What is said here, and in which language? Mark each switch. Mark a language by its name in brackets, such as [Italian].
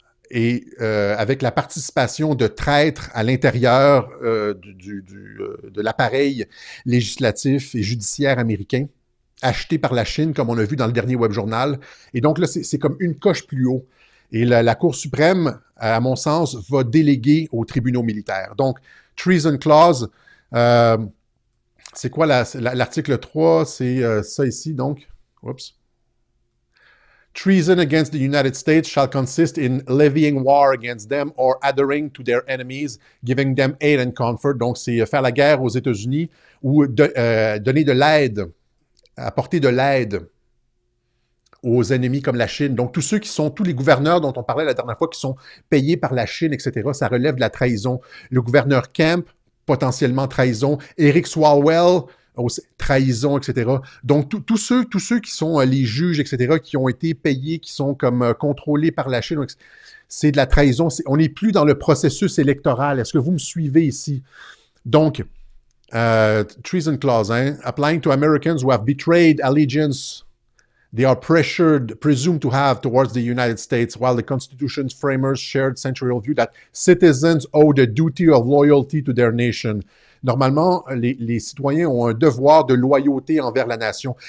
[French] Et avec la participation de traîtres à l'intérieur de l'appareil législatif et judiciaire américain, acheté par la Chine, comme on a vu dans le dernier Web Journal. Et donc là, c'est comme une coche plus haut. Et la Cour suprême, à mon sens, va déléguer aux tribunaux militaires. Donc, Treason Clause, c'est quoi l'article 3? C'est ça ici, donc. Oups. [English] Treason against the United States shall consist in levying war against them or adhering to their enemies, giving them aid and comfort. [French] Donc, c'est faire la guerre aux États-Unis ou donner de l'aide, apporter de l'aide aux ennemis comme la Chine. Donc, tous les gouverneurs dont on parlait la dernière fois qui sont payés par la Chine, etc., ça relève de la trahison. Le gouverneur Kemp, potentiellement trahison. Eric Swalwell, trahison, etc. Donc, tous ceux qui sont les juges, etc., qui ont été payés, qui sont comme contrôlés par la Chine, c'est de la trahison. On n'est plus dans le processus électoral. Est-ce que vous me suivez ici? Donc, Treason Clause, hein? [English] Applying to Americans who have betrayed allegiance they are presumed to have towards the United States, while the Constitution's framers shared century view that citizens owe the duty of loyalty to their nation. [French] Normalement, les citoyens ont un devoir de loyauté envers la nation.